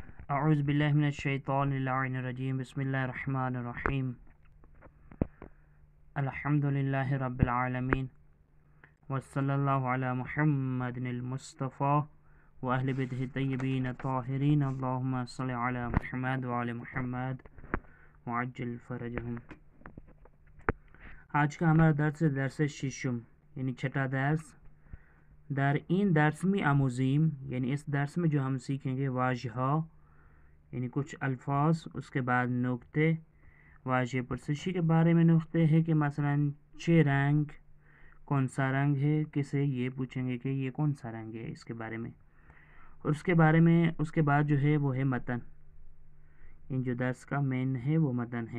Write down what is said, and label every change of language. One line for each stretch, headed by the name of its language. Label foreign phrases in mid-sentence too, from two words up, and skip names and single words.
Arabic: اعوذ باللہ من الشیطان اللعین الرجیم بسم اللہ الرحمن الرحیم الحمد للہ رب العالمین وصلی اللہ علی محمد المصطفیٰ واہل بیتہ الطیبین الطاہرین اللہم صلی علی محمد وعلی محمد وعجل فرجہم۔
Urdu: آج کا ہمارا درس ششم یعنی چھٹا درس
Persian: در این درس می آموزیم،
Urdu: یعنی اس درس میں جو ہم سیکھیں گے واژہ یعنی کچھ الفاظ، اس کے بعد نکتے،
Persian: واژہ پرسشی
Urdu: کے بارے میں نکتے ہیں کہ مثلا چھ رنگ، کون سا رنگ ہے، کسے یہ پوچھیں گے کہ یہ کون سا رنگ ہے اس کے بارے میں، اور اس کے بعد جو ہے وہ ہے متن، ان جو درس کا مین ہے وہ متن ہے۔